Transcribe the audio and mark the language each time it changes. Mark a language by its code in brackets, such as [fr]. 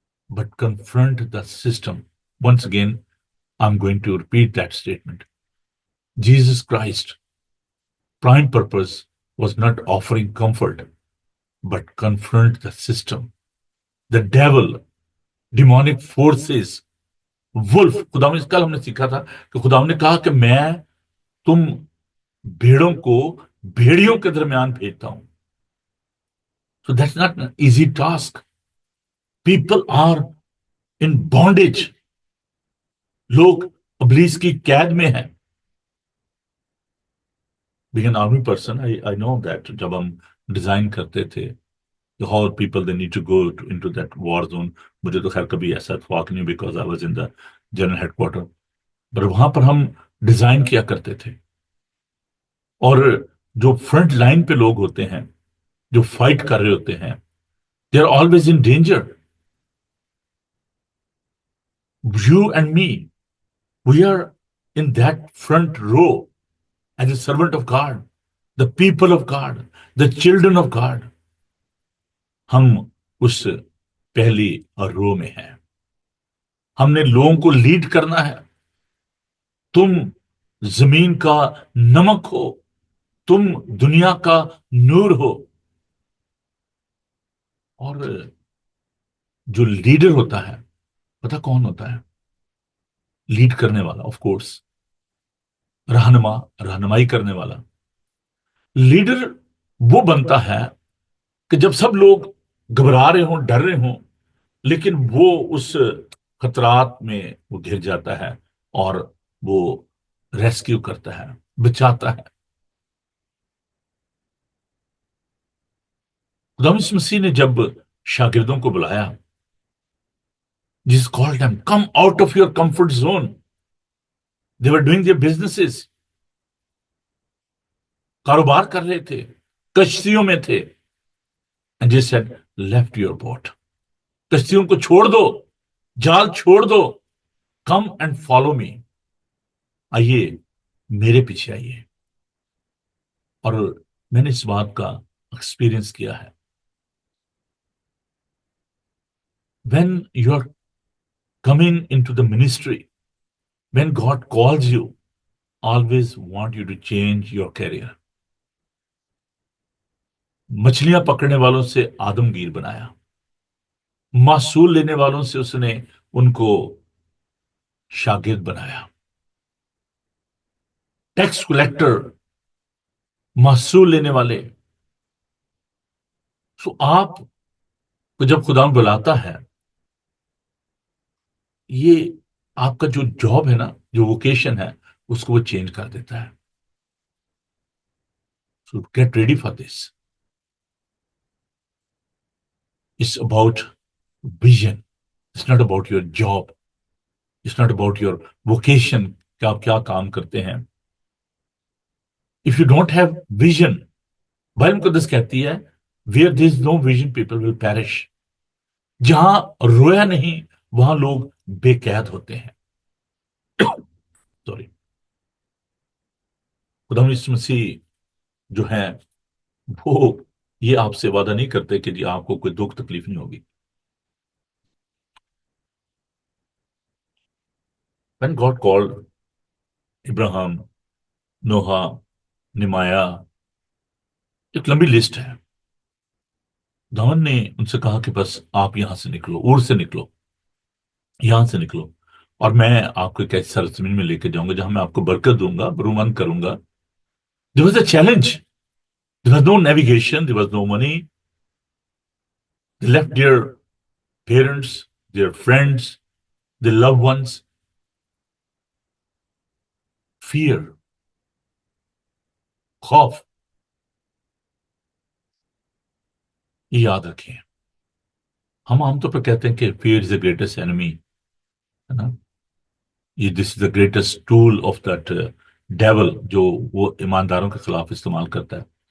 [en] but confront the system. Once again, I'm going to repeat that statement. Jesus Christ's prime purpose was not offering comfort, but confront the system. The devil, demonic forces, wolf. [hi] खुदा ने कल हमने सीखा था कि खुदा ने कहा कि मैं तुम भेड़ों को भेड़ियों के दरमियान भेजता हूं. [en] So that's not an easy task. People are in bondage. [hi] लोग अबलीस की कैद में हैं. [en] Being an army person, I know that [hi] जब हम डिजाइन करते थे, [en] how people they need to go into that war zone. [hi] मुझे तो खैर कभी ऐसा ख्वाब नहीं, [en] because I was in the general headquarter. [hi] पर वहां पर हम डिजाइन किया करते थे. और जो फ्रंट लाइन पे लोग होते हैं, जो फाइट कर रहे होते हैं, [en] they are always in danger. You and me, we are in that front row as a servant of God, the people of God, the children of God. [hi] हम उस पहली रो में हैं. हमने लोगों को लीड करना है. तुम जमीन का नमक हो, तुम दुनिया का नूर हो. और जो लीडर होता है, पता कौन होता है? लीड करने वाला, ऑफ कोर्स. रहनुमाई करने वाला. लीडर वो बनता है कि जब सब लोग घबरा रहे हों, डर रहे हों, लेकिन वो उस खतरात में वो घिर जाता है और वो रेस्क्यू करता है, बचाता है. खुदा यीशु मसीह ने जब शागिर्दों को बुलाया, [en] Jesus called them, come out of your comfort zone. They were doing their businesses. [hi] कारोबार कर रहे थे, कश्तियों में थे. [en] And Jesus said, left your boat. [hi] कश्तियों को छोड़ दो, जाल छोड़ दो. [en] Come and follow me. [hi] आइए, मेरे पीछे आइए. और मैंने इस बात का एक्सपीरियंस किया है. [en] When you are coming into the ministry, when God calls you, always want you to change your career. [hi] मछलियां पकड़ने वालों से आदमगीर बनाया, मासूल लेने वालों से उसने उनको शागिर्द बनाया. टैक्स कलेक्टर, मासूल लेने वाले. सो आप को जब खुदा बुलाता है, ये आपका जो जॉब है ना, जो वोकेशन है, उसको वो चेंज कर देता है. [en] So get ready for this. It's about vision. It's not about your job. It's not about your vocation, [hi] कि आप क्या काम करते हैं. [en] If you don't have vision, [hi] Bible मुकद्दस कहती है, [en] where there is no vision, people will perish. [hi] जहां रोया नहीं, वहां लोग बेकैद होते हैं. सॉरी. खुदा यीशु मसीह जो है, वो ये आपसे वादा नहीं करते कि जी आपको कोई दुख तकलीफ नहीं होगी. [en] When God called Abraham, Noah, निमाया, [hi] एक लंबी लिस्ट है. दावन ने उनसे कहा कि बस आप यहां से निकलो, ऊर से निकलो, यहां से निकलो, और मैं आपको एक ऐसी सरजमीन में लेके जाऊंगा जहां मैं आपको बरकत दूंगा, बरूमंद करूंगा. [en] There was a challenge. There was no navigation. There was no money. They left their parents, their friends, their loved ones. [hi] Fear, खौफ, ये याद रखें. हम आमतौर पर कहते हैं कि [en] fear is the greatest enemy, [hi] है ना. [en] ये this is the greatest tool of that devil, [hi] जो वो ईमानदारों के खिलाफ इस्तेमाल करता है.